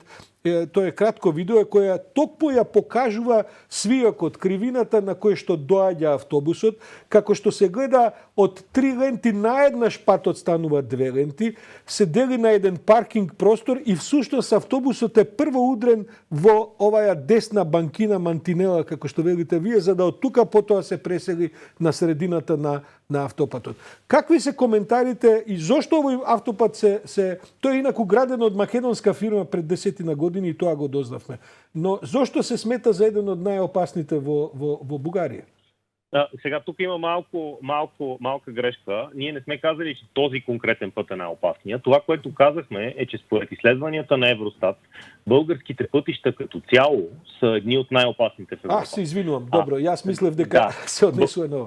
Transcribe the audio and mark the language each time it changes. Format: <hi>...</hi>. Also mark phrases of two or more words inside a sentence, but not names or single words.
<mk>Тоа е кратко видео кое токму ја покажува свијакот, кривината на кој што доаѓа автобусот, како што се гледа од 3 ленти наеднаш патот станува 2 ленти, се дели на еден паркинг простор и всушност автобусот е прво удрен во оваа десна банкина мантинела, како што велите вие, за да од тука потоа се пресели на средината на автопатот. Какви се коментарите и зошто овој автопат тој е инаку граден од македонска фирма пред 10 години и тоа го дознавме. Но зошто се смета за еден од најопасните во Бугарија?</mk> <bg>Сега тук има малка грешка. Ние не сме казали, че този конкретен път е най-опасният. Това, което казахме, е, че според изследванията на Евростат, българските пътища като цяло са едни от най-опасните в Европа.</bg> <mk>Се извинувам. Добро, аз мислев дека се однесува нова.</mk>